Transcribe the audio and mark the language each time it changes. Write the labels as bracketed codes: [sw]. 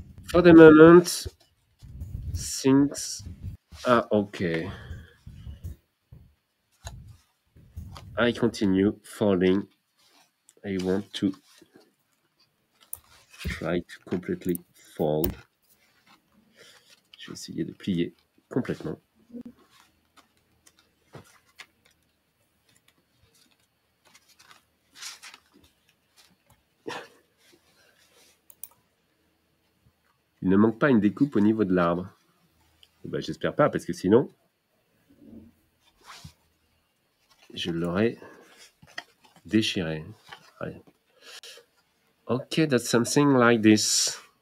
[en] For the moment, things are okay. I continue folding. I want to try to completely fold. [fr] Je vais essayer de plier complètement. Il ne manque pas une découpe au niveau de l'arbre. Ben, j'espère pas, parce que sinon, je l'aurais déchiré. Ouais. [en] Okay, that's something like this.